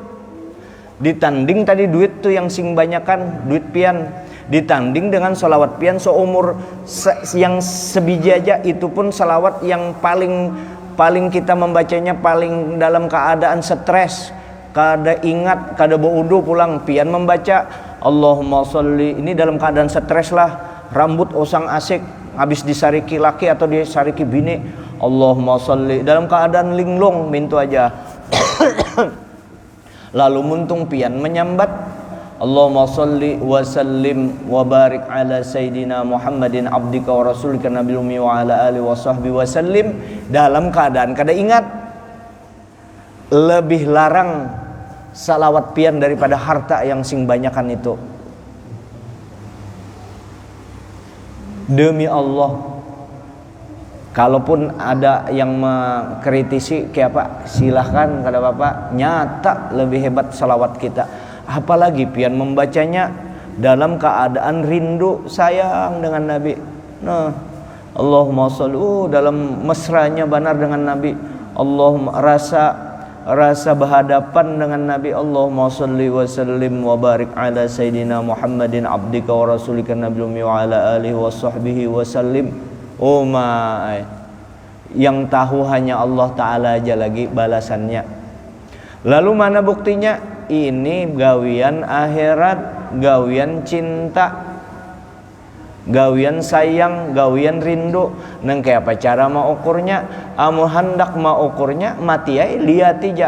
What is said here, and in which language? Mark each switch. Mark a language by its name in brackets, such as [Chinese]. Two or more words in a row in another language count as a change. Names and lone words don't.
[Banjar] ditanding tadi duit tuh yang sing banyakan duit pian, ditanding dengan salawat pian seumur yang sebiji aja, itu pun salawat yang paling kita membacanya paling dalam keadaan stres, kada ingat, kada baudu pulang pian membaca [Arabic] اللهم صل, [Banjar] ini dalam keadaan stres lah, rambut osang asik habis disariki laki atau disariki bini, [Arabic] اللهم صل, [Banjar] dalam keadaan linglung mintu aja. Lalu muntung pian menyambat [Arabic] اللهم صل وسلم وبارك على سيدنا محمد عبدك ورسولك النبي الأمي وعلى آله وصحبه وسلم, [Banjar] dalam keadaan kada ingat. Lebih larang salawat pian daripada harta yang sing banyakan itu. Demi Allah, kalaupun ada yang mengkritisi kayak apa, silahkan kata Bapak, nyata lebih hebat salawat kita. Apalagi pian membacanya dalam keadaan rindu sayang dengan Nabi. Nah, [Arabic] اللهم صل, [Banjar] dalam mesranya benar dengan Nabi. Allahumma rasa berhadapan dengan Nabi. [Arabic] اللهم صل وسلم وبارك على سيدنا محمد عبدك ورسولك النبي الأمي وعلى آله وصحبه وسلم. [English] Oh my, [Banjar] yang tahu hanya Allah Ta'ala aja lagi balasannya. Lalu mana buktinya? Ini gawian akhirat, gawian cinta, gawian sayang, gawian rindu. Nang kayak apa cara mau ukurnya? Amu hendak mau ukurnya mati ay lihat aja.